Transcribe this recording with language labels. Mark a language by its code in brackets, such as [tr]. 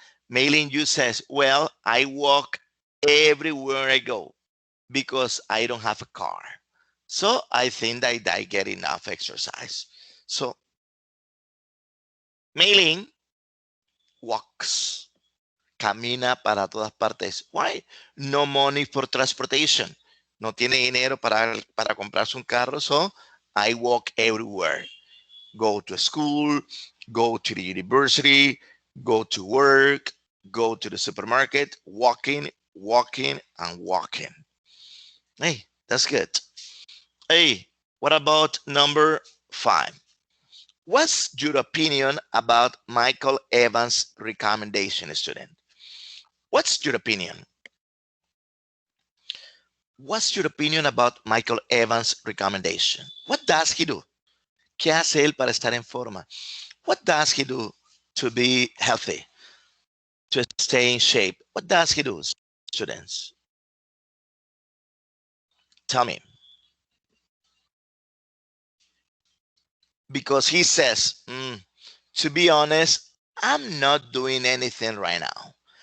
[en] Mailing Jew says, well, I walk everywhere I go because I don't have a car. So I think that I get enough exercise. So Mailing walks, [es] camina para todas partes. [en] Why? No money for transportation. [es] No tiene dinero para comprarse un carro, [en] so I walk everywhere. Go to school, go to the university, go to work, go to the supermarket, walking, walking, and walking. Hey, that's good. Hey, what about number five? What's your opinion about Michael Evans' recommendation, student? What's your opinion? What's your opinion about Michael Evans' recommendation? What does he do? [es] ¿Qué hace él para estar en forma? [en] What does he do to be healthy, to stay in shape? What does he do, students? Tell me. Because he says, to be honest, I'm not doing anything right now.